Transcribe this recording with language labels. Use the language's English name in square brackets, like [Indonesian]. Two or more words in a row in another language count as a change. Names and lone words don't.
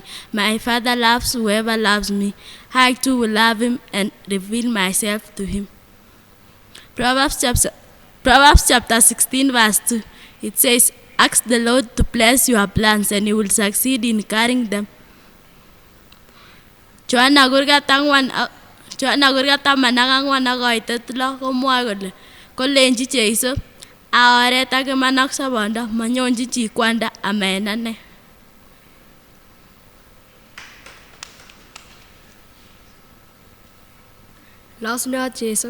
[English] My Father loves whoever loves me. I too will love him and reveal myself to him." Proverbs chapter 16 verse 2. It says, "Ask the Lord to bless your plans and you will succeed in carrying them." [Kalenjin] Johanna kurgat 14 ak koitet 6 komwoe kole kolenji Jeiso, "A oret ak iman ak sobondo, manyonji chi kwanda ama en ane." Losunot Jeiso.